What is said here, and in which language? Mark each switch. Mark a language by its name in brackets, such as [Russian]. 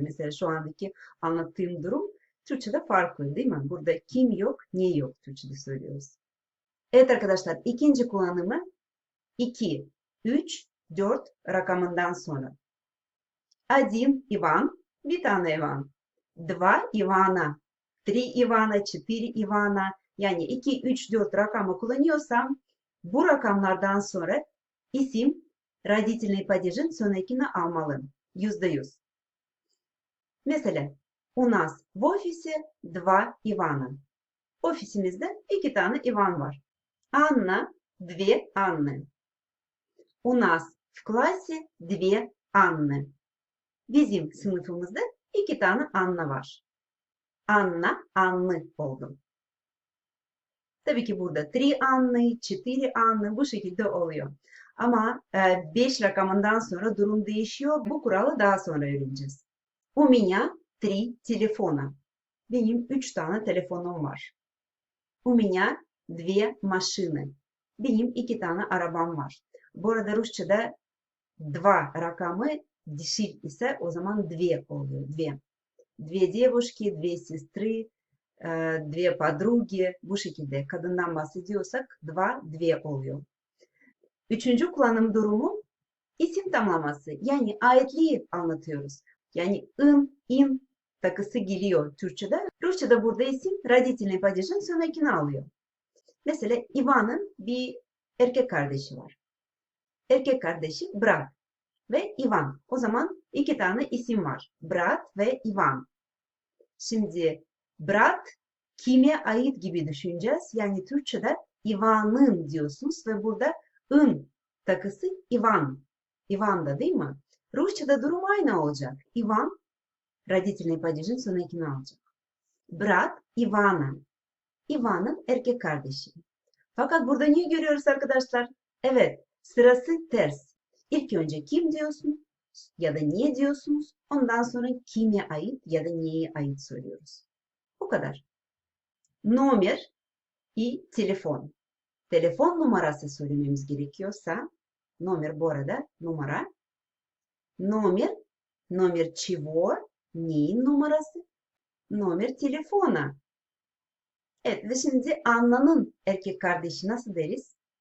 [Turkish] Mesela şu andaki anlattığım durum Türkçe'de farklı değil mi? Burada kim yok, ne yok Türkçe'de söylüyoruz. Evet arkadaşlar ikinci kullanımı 2, 3, 4 rakamından sonra. [Russian] Один Иван, [Turkish] bir tane Ivan. [Russian] Два Ивана, три Ivana, 4 Ivana. [Turkish] Yani 2, 3, 4 rakamı kullanıyorsam bu rakamlardan sonra isim родительный падежin sonrakini almalı. %100. [Russian] Mesela у нас в офисе два Ивана. [Turkish] Ofisimizde iki tane Ivan var. [Russian] Анна, две Анны. У нас в классе две Анны. [Turkish] Bizim sınıfımızda iki tane Anna var. Anna, Anlı oldu. Tabii ki burada 3 Anlı, 4 Anlı bu şekilde oluyor. Ama 5 rakamından sonra durum değişiyor. Bu kuralı daha sonra öğreneceğiz. [Russian] У меня 3 телефона. [Turkish] Benim 3 tane telefonum var. [Russian] У меня 2 машины. [Turkish] Benim 2 tane arabam var. Bu arada Rusça'da 2 rakamı dişil ise o zaman 2 oluyor. 2. [Russian] Две девушки, две сестры, две подруги. [Turkish] Bu şekilde kadından bahsediyorsak 2 oluyor. Üçüncü kullanım durumu isim tamlaması. Yani ayetliği anlatıyoruz. Yani in takısı geliyor Türkçe'de. Rusça'da burada isim родительный падежin sonrakini alıyor. Mesela Ivan'ın bir erkek kardeşi var. Erkek kardeşi Brat ve Ivan. O zaman iki tane isim var. Brat ve Ivan. Şimdi Brat kime ait gibi düşüneceğiz. Yani Türkçe'de Ivan'ın diyorsunuz ve burada ın takısı Ivan. Ivan'da değil mi? Rusça'da durum aynı olacak. Ivan родительный падежin sonrakini alacak. [Russian] Brat Ivana. [Turkish] Ivan'ın erkek kardeşi. Fakat burada niye görüyoruz arkadaşlar? Evet, sırası ters. İlk önce kim diyorsun ya da niye diyorsunuz? Ondan sonra kime ait ya da neye ait soruyoruz. Bu kadar. [Russian] Номер и telefon. [Turkish] Telefon numarası söylememiz gerekiyorsa, номер bu arada numara. [Russian] Номер, номер чего? [Turkish] Neyin numarası? [Russian] Номер telefona. [Turkish] Evet ve şimdi Anna'nın erkek kardeşi nasıl deriz?